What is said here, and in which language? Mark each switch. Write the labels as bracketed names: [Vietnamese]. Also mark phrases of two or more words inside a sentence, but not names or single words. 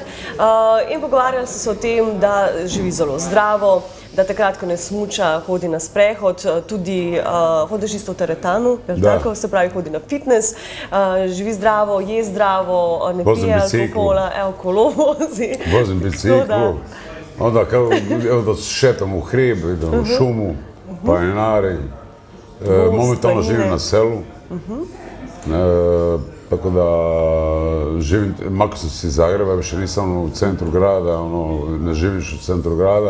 [Slovenian] In pogovarjali so se o tem, da živi zelo zdravo, da takrat, ko ne smuča, hodi na sprehod, tudi hodiš isto v teretanu, tako, se pravi, hodi na fitness, živi zdravo, je zdravo, ne pije alkohola, kolo vozi. [Croatian] Vozim biciklu, onda da šetam u hrib, idem u šumu, planinarim, momentalno živim na selu. Tako da živim, makar sam se iz Zagreba, više nisam u centru grada, ne živiš u centru grada.